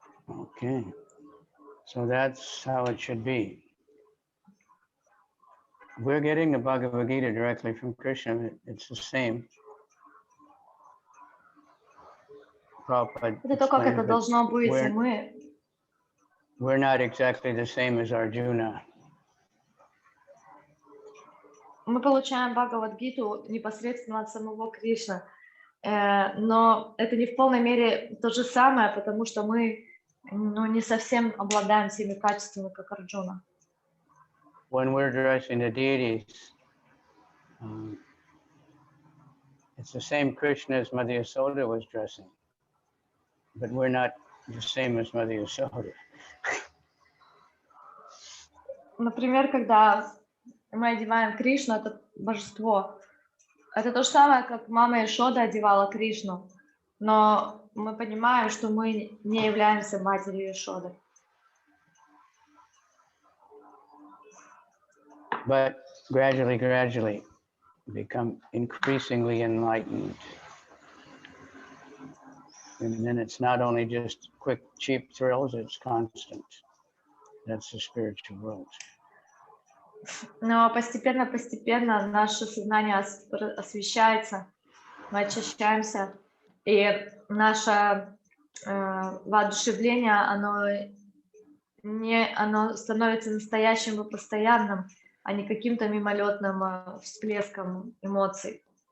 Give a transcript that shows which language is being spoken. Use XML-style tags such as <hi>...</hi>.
<en>Okay, so that's how it should be. We're getting the Bhagavad-Gita directly from Krishna. It's the same.</en> <ru>Это то, как это должно быть, и</ru> <en>we're not exactly the same as Arjuna.</en> <ru>Мы получаем Бхагавад-гиту непосредственно от самого Кришны, но это не в полной мере то же самое, потому что мы не совсем обладаем теми качествами, как Арджуна.</ru> <en>When we're addressing the deities, it's the same Krishna as Mother Yasoda was dressing, but we're not the same as Mother Yasoda.</en> <ru>Например, когда мы одеваем Кришну, это божество. Это то же самое, как мама Яшода одевала Кришну, но мы понимаем, что мы не являемся матерью Яшоды.</ru> <en>But gradually become increasingly enlightened. And then it's not only just quick, cheap thrills, it's constant. That's the spiritual world.</en> <ru>Но постепенно наше сознание освещается, мы очищаемся, и наше воодушевление, оно становится настоящим и постоянным, а не каким-то мимолетным всплеском эмоций.</ru>